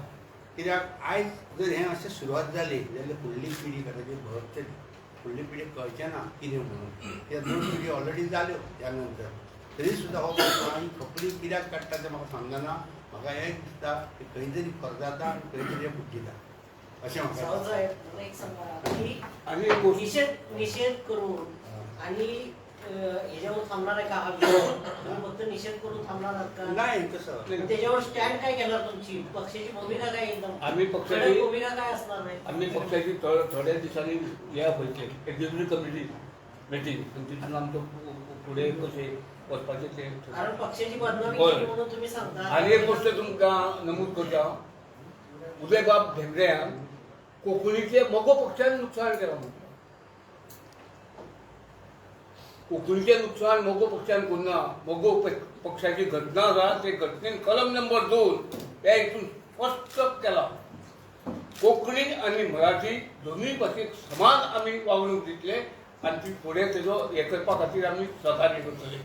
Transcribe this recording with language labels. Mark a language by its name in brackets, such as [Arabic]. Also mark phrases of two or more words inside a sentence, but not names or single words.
[Konkani] कित्याक आयज जर हें अशें सुरवात जाली जाल्यार फुडली पिढी कदाचित भरतली. फुडली पिढीक कळचें ना कितें म्हणून. त्या 2 पिढी ऑलरेडी जाल्यो त्या नंतर तरी सुद्दां हो आनी खपली कित्याक काडटा तें म्हाका समजना. म्हाका एक दिसता की खंय तरी खरजाता आनी खंय तरी फुटता अशें म्हाका [Marathi] आणि एक गोष्ट निषेध करून आणि ह्याच्यावर थांबणार आहे का हा विषय? फक्त निषेध करून थांबणार आहात का? नाही कसं त्याच्यावर स्टँड काय घेणार तुमची? पक्षाची भूमिका काय एकदम आम्ही पक्षाची भूमिका काय असणार नाही? आम्ही पक्षाची थोड्या दिवसांनी या व्हायचे [English] executive committee meeting [Marathi] तिथून आमचं पुढे कसे वचपाचे ते. कारण पक्षाची बदनामी केली म्हणून तुम्ही सांगता. [Konkani] आणि एक गोष्ट तुमकां नमूद करता उदयबाब भेंब्रेन कोंकणीचे मोगो पक्षान नुकसान केलां म्हणटा. कोंकणीचें नुकसान मोगो पक्षान करुना. मोगो पक्षाची घटना आसा ते घटनेन कलम नंबर 2 ह्या हितून स्पश्ट केला कोंकणी आनी मराठी दोनूय भाशेक समान आमी वागणूक दितले आनी ती फुडें तेजो हें करपा खातीर आमी सहकार्य करतले.